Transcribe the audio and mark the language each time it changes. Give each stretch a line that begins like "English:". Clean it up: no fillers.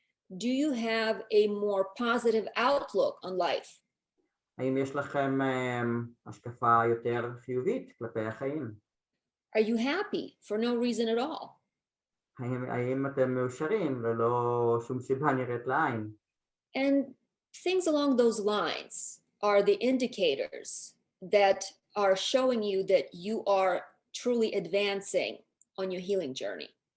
English: Do you have a more positive outlook on life?
Hebrew: האם יש לכם השקפה יותר חיובית כלפי החיים?
English: Are you happy for no reason at all?
Hebrew: האם אתם מאושרים ללא שום סיבה נראית לעין?
English: And things along those lines are the indicators that are showing you that you are truly advancing on your healing journey.